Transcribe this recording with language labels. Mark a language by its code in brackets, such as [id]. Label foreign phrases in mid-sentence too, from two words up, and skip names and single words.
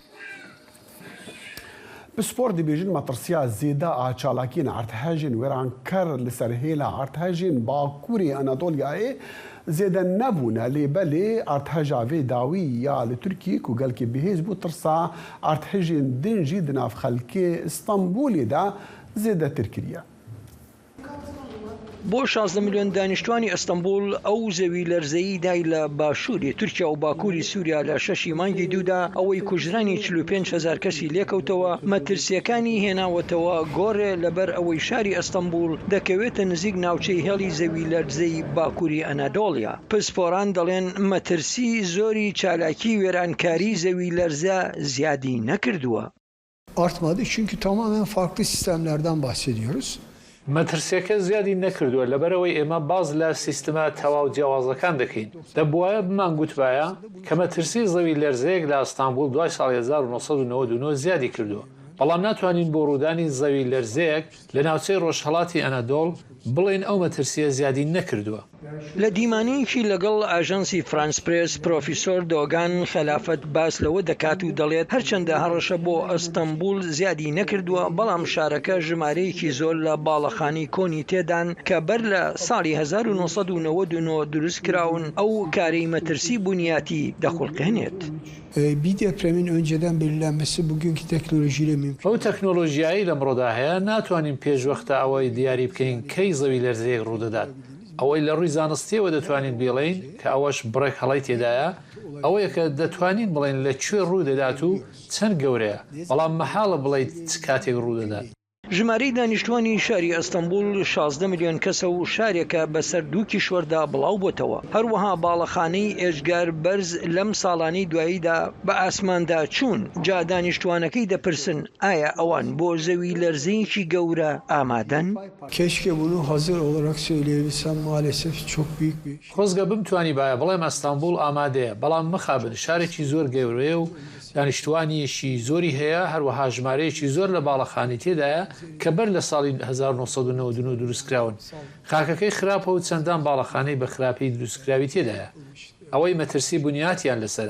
[ku] بسپور دبیجن مطرسیا زیده آچالاکین ارتهاجین وران کر لسرهیلا ارتهاجین باکوری انادولیای زیده نبونه لیبلی ارتهاجاوی داوی یا لترکی کو گل که بهیز بو ترسا ارتهاجین دنجی دناف خلکی استانبولی دا زیده ترکیه. [ckb] بۆ 16 میلیۆن دانیشتوانی ئەستەمبول ئەو زەوی لەرزەیی دای لە باشووری تورکیا و باکووری سووریا لە 6 مانگی دوودا ئەوەی کوژرانی 45,000 کەسی لێکەوتەوە مەترسیەکانی هێناوەتەوە گۆڕێ لەبەر ئەوەی شاری ئەستەمبول دەکەوێتە نزیک ناوچەی هێڵی زەوی لەرزەی باکووری ئەنادۆڵیا. پسپۆران دەڵێن مەترسی زۆری چالاکی وێرانکاری زەوی لەرزە زیادی نەکردووە. [tr] Artmadı çünkü tamamen farklı sistemlerden bahsediyoruz. [ckb] مەترسیەکە زیادی نەکردووە لەبەرەوەی ئێمە باز لە سیستما تەواو جیاوازەکان دەکەین دەبوایە بمان گوتوایە کە مەترسی زەوی لەرزەیەک لە ئەستانبول دوای ساڵی 1999 زیادی کردووە بەڵام ناتوانین بۆ ڕوودانی زەوی لەرزەیەک لە ناوچەی ڕۆژهەڵاتی ئەنەدۆڵ بڵێن ئەو مەترسیە زیادی نەکردووە. لە دیمانەیەکی لەگەڵ ئاژانسی فرانس پرێس پرۆفیسۆر دۆگان خەلافەت باس لەوە دەکات و دەڵێت هەرچەندە هەڕەشە بۆ ئەستەمبول زیادی نەکردووە بەڵام شارەکە ژمارەیەکی زۆر لە باڵەخانی کۆنی تێدان کە بەر لە ساڵی 1999 دروست کراون ئەو کارەی مەترسی بنیاتی دەخڵقێنێت. [tr] Bir depremin önceden belirlenmesi bugünkü teknolojiyle mümkün. [ckb] ئەو تەکنۆلۆژیایی لەمڕۆدا هەیە ناتوانین پێشوەختە ئەوەی دیاری بکەین کەی زەوی لەرزەیەک ڕوودەدات. ئەوەی لە ڕووی زانستیەوە دەتوانین بڵێین کە ئەوەش بڕێک هەڵی تێدایە ئەوەیە کە دەتوانین بڵێن لەکوێ ڕوودەدات و چەند گەورەیە بەڵام مەحاڵە بڵێیت چ کاتێک ڕوودەدات. ژمارەی دانیشتوانی شاری ئەستەمبول 16 میلیۆن کەسە و شارێکە بەسەر دوو کیشوەردا بڵاو بۆتەوە. هەروەها باڵەخانەی ئێژگار بەرز لەم ساڵانەی دواییدا بە ئاسماندا چوون. جا دانیشتوانەکەی دەپرسن ئایا ئەوان بۆ زەوی لەرزەیەکی گەورە ئامادەن؟ [tr] Keşke bunu hazır olarak söyleyebilsem maalesef çok büyük bir iş. [ckb] خۆزگە بمتوانی باە بڵێم ئەستانبول ئامادەیە بەڵام مخابن شارێکی زۆر گەورەیە و دانیشتوانیشی زۆری هەیە هەروەها ژمارەیەکی زۆر لە باڵەخانی تێدایە کە بەر لە ساڵی 1999 دروستکراون خاکەکەی خراپە و چەندان باڵەخانەی بە خراپی دروستکراوی تێدایە ئەوەی مەترسی بنیاتیان لەسرە